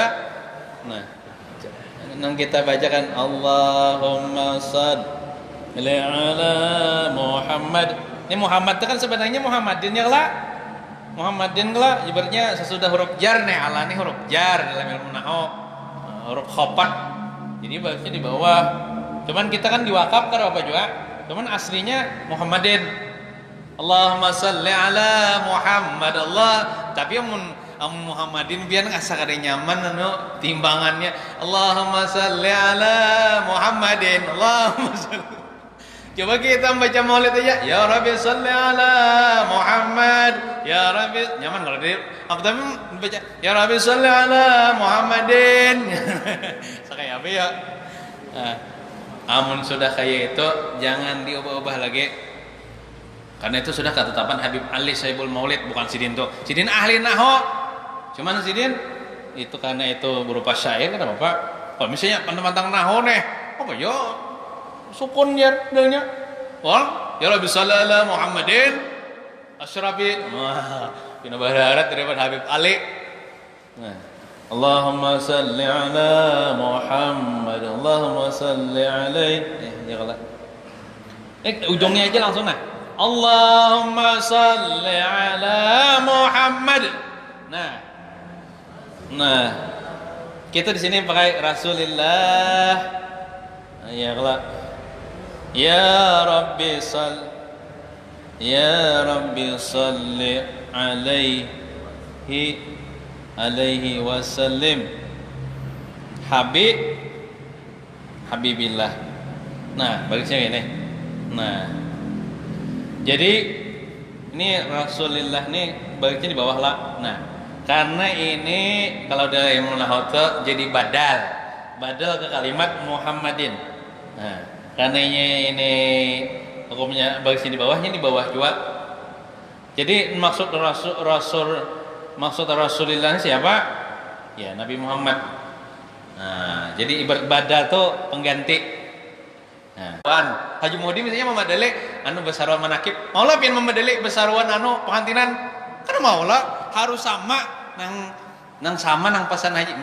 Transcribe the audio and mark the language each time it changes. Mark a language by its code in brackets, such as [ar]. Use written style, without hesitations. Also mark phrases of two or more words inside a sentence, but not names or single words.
[bjn] Nah, nang kita bacakan [ar] اللهم صل على محمد. [bjn] Ini Muhammad itu kan sebenarnya Muhammadin ya lah. Muhammadin lah ibaratnya sesudah huruf jar nih, ala nih huruf jar dalam ilmu nahwu. Huruf khopat. Jadi balasnya di bawah. Cuman kita kan diwakaf kan apa juga. Cuman aslinya Muhammadin. [ar] اللهم صل على محمد الله. [bjn] Tapi Muhammadin biar asa kada nyaman anu timbangannya. [ar] اللهم صل على محمد. اللهم صل. [bjn] Coba kita baca maulid aja. [ar] يا ربي صل على محمد. يا ربي [bjn] nyaman kalau dia. Apa tapi baca [ar] يا ربي صل على محمد. [bjn] Sakaya apa ya? Amun sudah kayak itu jangan diubah-ubah lagi. Karena itu sudah ketetapan Habib Ali Saibul Maulid, bukan Sidin tuh. Sidin ahli nahwu. Cuman Sidin itu karena itu berupa syair kan Bapak. Kalau misalnya pandang-pandang nahwu nih, apa ya? Sukun ya dalnya. Wah, [ar] يا ربي صلى الله عليه محمد أشرف. [bjn] Wah, pina baharat daripada Habib Ali. Nah, [ar] اللهم صل على محمد. اللهم صل عليه. يا الله. [bjn] Ujungnya aja langsung nah. [ar] اللهم صل على محمد. [bjn] Nah, kita di sini pakai Rasulillah. [ar] يا الله. يا ربي صل عليه وسلم حبيب الله. [bjn] Nah, barisnya ini. Nah, jadi ini Rasulillah nih baliknya di bawah lah. Nah, karena ini kalau dari ilmu nahwu jadi badal ke kalimat Muhammadin. Nah, karena ini hukumnya baliknya di bawah juga. Jadi maksud Rasulillah ini siapa? Ya Nabi Muhammad. Nah, jadi ibarat badal tuh pengganti. Nah, Haji Muhdi misalnya memadali anu besaruan manakib, maulah pian memadali besaruan anu pengantinan, kan maulah harus sama nang sama nang pesan haji.